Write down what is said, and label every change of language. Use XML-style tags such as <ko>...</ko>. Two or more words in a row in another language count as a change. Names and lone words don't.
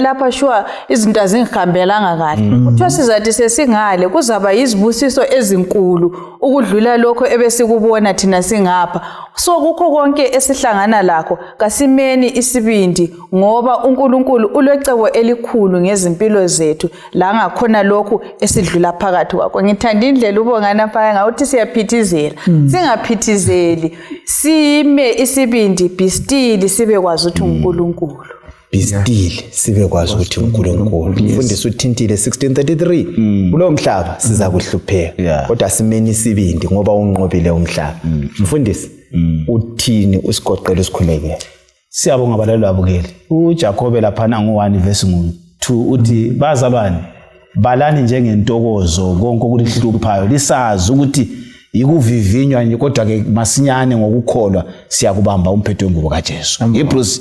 <zu>lapha shwa izinto azingihambelanga kahle kuthiwa sizathi sesingale kuzaba yizibusiso ezinkulu ukudlula lokho ebesikubona thina singapha so kukho konke esihlangana lakho kasimeni isibindi ngoba uNkulunkulu ulecebo elikhulu ngezimpilo zethu la ngakhona lokho esidlula phakathi kwakho ngithanda indlela ubongana phaya ngawuthi siyaphithizela singaphithizeli sime isibindi</zu> <en>be still</en> <zu>sibe kwazi ukuthi uNkulunkulu</zu> <en>be still</en> <zu>sibe kwazi ukuthi uNkulunkulu mfundisi uthintile 16:33 kulo mhlaba siza kuhlupheka kodwa simeni isibindi ngoba unqobile umhlaba mfundisi uthini usigoqela isikhulekele siyabonga abalaleli babukeli uJakobe lapha ngo1 verse 2 uthi bazalwane balani njengentokozo konke okulihluphayo lisazi ukuthi ikuvivinywa kodwa ke masinyane ngokukholwa siyakubamba umphetho wengubo kaJesu Hebrews</zu>